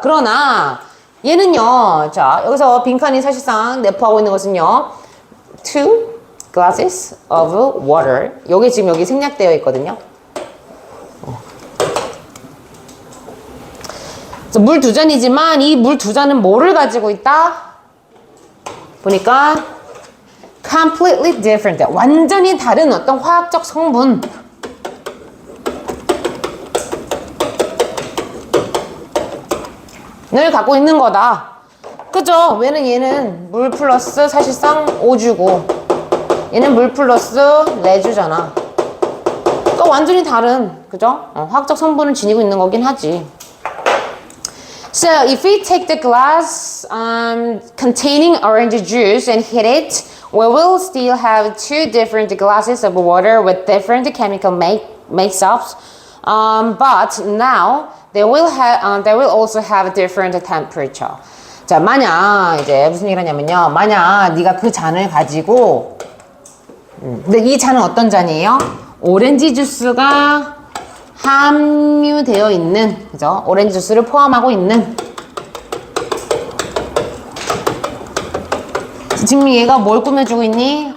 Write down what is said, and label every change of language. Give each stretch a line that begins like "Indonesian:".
Korean: 그러나 얘는요. 자, 여기서 빈칸이 사실상 내포하고 있는 것은요.
English: 2 glasses of water.
Korean: 여기 지금 여기 생략되어 있거든요. 물 두 잔이지만 이 물 두 잔은 뭐를 가지고 있다?
English: 보니까 completely different.
Korean: 완전히 다른 어떤 화학적 성분. 을 갖고 있는 거다. 그죠? 왜는 얘는 물 플러스 사실상 오주고 얘는 물 플러스 내주잖아. 그러니까 완전히 다른 그죠? 화학적 성분을 지니고 있는 거긴 하지.
English: So if we take the glass containing orange juice and heat it, we will still have two different glasses of water with different chemical makeups. But now they will also have different temperature.
Korean: 자, 만약 이제 무슨 얘기를 하냐면요. 만약 네가 그 잔을 가지고 근데 이 잔은 어떤 잔이에요? 오렌지 주스가 함유되어 있는 그죠? 오렌지 주스를 포함하고 있는 지금 얘가 뭘 꾸며주고 있니?